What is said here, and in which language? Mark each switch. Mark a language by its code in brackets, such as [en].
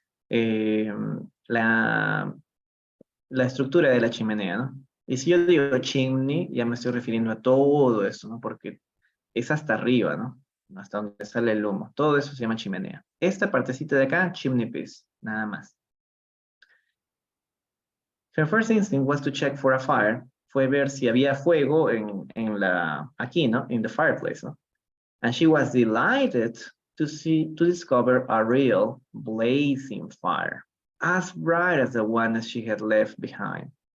[es] Eh, la, la estructura de la chimenea, ¿no? Y si yo digo chimney, ya me estoy refiriendo a todo eso, ¿no? Porque es hasta arriba, ¿no? Hasta donde sale el humo. Todo eso se llama chimenea. Esta partecita de acá, chimney piece, nada más. [en] Her first instinct was to check for a fire. [es] Fue ver si había fuego aquí, ¿no? [en] In the fireplace, ¿no? And she was delighted to discover a real blazing fire, as bright as the one she had left behind.